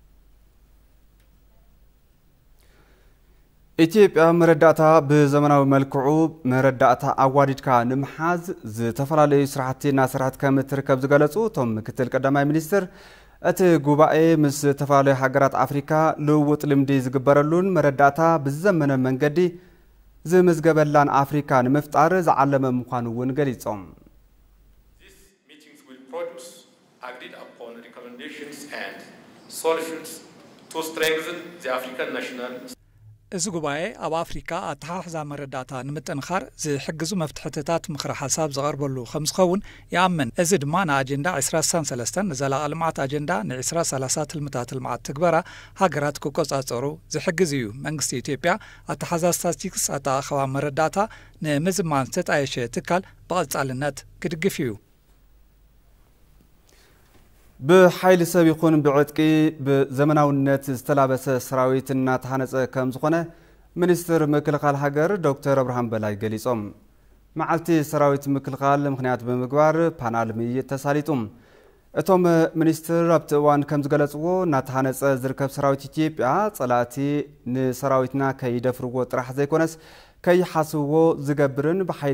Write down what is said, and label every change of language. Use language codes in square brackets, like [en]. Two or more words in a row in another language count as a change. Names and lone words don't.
[ti] ኢትዮጵያ መረዳእታ ብዘመናዊ መልክዑ መረዳእታ አዋዲድካ ንምሓዝ ዝተፈላለዩ ስራሕቲና ስራሕት ከም ትርከብ ዝገለጹ ቶም ምክትል ቀዳማይ ሚኒስትር እቲ ጉባኤ ምስ ዝተፈላለዩ ሃገራት አፍሪካ ልውውጥ ልምዲ ዝግበረሉን መረዳእታ ብዘመነ መንገዲ ዝምዝገበላን አፍሪካ ንምፍጣር ዝዓለመ ምዃኑ እውን ገሊጾም [en] These meetings will produce agreed upon recommendations and solutions to strengthen the African national [ti] እዚ ጉባኤ ኣብ አፍሪካ ኣተሓሕዛ መረዳእታ ንምጥንኻር ዝሕግዙ መፍትሕታት ምክረ ሓሳብ ዝቐርበሉ ከም ዝኸውን ይኣምን እዚ ድማ ንኣጀንዳ 2033 ንዘላቒ ልምዓት ኣጀንዳ ን2030 ትልምታት ልምዓት ትግበራ ሃገራት ክቆጻጸሩ ዝሕግዝ እዩ መንግስቲ ኢትዮጵያ ኣተሓሕዛ ስታቲስቲክስ ኣተኣኸባ መረዳእታ ንምዝማን ዝተጣየሸ ትካል ብቐጻልነት ክድግፍ እዩ بحيل سبيخون بعتقي بزمناونነት ዝተላበሰ ሰራዊትና ተሃነፀ ከም ዝኾነ ሚኒስትር ምክልኻል ሃገር ዶክተር አብርሃም በላይ ገሊጾም መዓልቲ ሰራዊት ምክልኻል ምክንያት በመግባር ፓናል ምይይጥ ተሳሊጡም እቶም ሚኒስትር ኣብቲ እዋን ከም ዝገለጽዎ ናተሃነፀ ዝርከብ ሰራዊት ኢትዮጵያ ጸላእቲ ንሰራዊትና ከይደፍርዎ ጥራሕ ዘይኮነስ ከይሓስብዎ ዝገብርን በحيل